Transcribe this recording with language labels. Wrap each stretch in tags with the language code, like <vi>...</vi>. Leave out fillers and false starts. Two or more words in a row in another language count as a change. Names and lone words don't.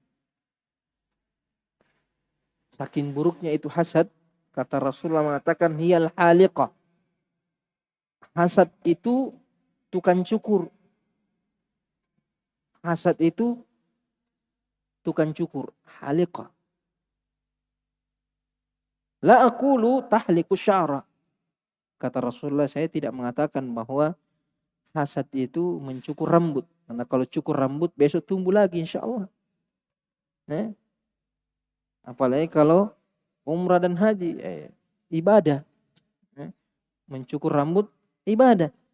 <id>Saking buruknya itu hasad, kata Rasulullah mengatakan</id> <ar>هي الحالقة.</ar> <id>Hasad itu tukang cukur. Hasad itu tukang cukur, haliqah.</id> <ar>لا أقول تحلق الشعر.</ar> <id>Kata Rasulullah, saya tidak mengatakan bahwa hasad itu mencukur rambut. Karena kalau cukur rambut besok tumbuh lagi insyaallah. Apalagi kalau umrah dan haji, ibadah. Mencukur rambut, ibadah.</id>